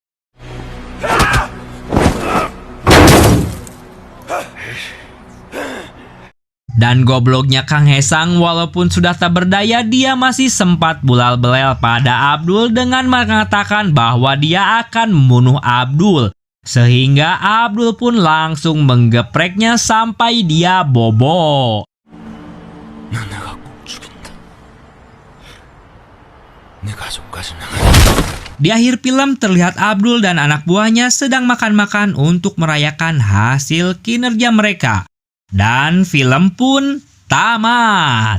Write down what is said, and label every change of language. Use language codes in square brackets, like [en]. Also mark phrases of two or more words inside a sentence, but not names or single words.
[id] Dan gobloknya Kang Hesang, walaupun sudah tak berdaya, dia masih sempat bulal belel pada Abdul dengan mengatakan bahwa dia akan membunuh Abdul. Sehingga Abdul pun langsung menggepreknya sampai dia bobo. [ko] 난 내가 꼭 죽인다. 내 가족까지 나가. [id] Di akhir film terlihat Abdul dan anak buahnya sedang makan-makan untuk merayakan hasil kinerja mereka. Dan film pun tamat.